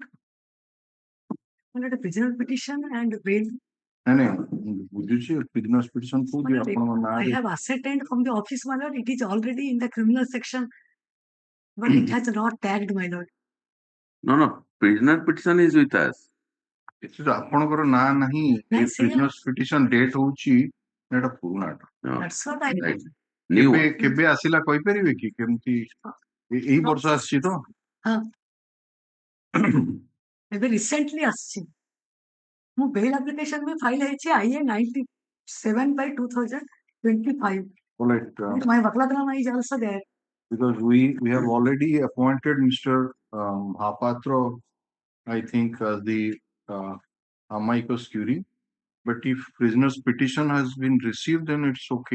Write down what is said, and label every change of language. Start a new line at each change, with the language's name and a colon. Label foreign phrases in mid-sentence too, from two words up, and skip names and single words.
English: My lord, a prisoner petition and bail. Prisoner's petition I have ascertained from the office, my lord, it is already in the criminal section, but it has not tagged, my lord. No. Prisoner petition is with us.
Odia: ଆପଣଙ୍କର ନାଁ ନାହିଁ
English: prisoner's petition date
Odia: ହଉଛି ଏଟା ପୁରୁଣାଟା
English: That's what I mean.
Odia: କେବେ ଆସିଲା କହିପାରିବେ କି କେମିତି ଏଇ ବର୍ଷ ଆସିଛି ତ ଏବେ ରିସେଣ୍ଟଲି ଆସିଛି ମୁଁ
English: bail application
Odia: ବି ଫାଇଲ ହେଇଛି IA 97/2025.
English: My Vakladram is also there. Because we have already appointed Mr. Mahapatra, I think, as the amicus curiae. But if prisoner's petition has been received, then it's okay.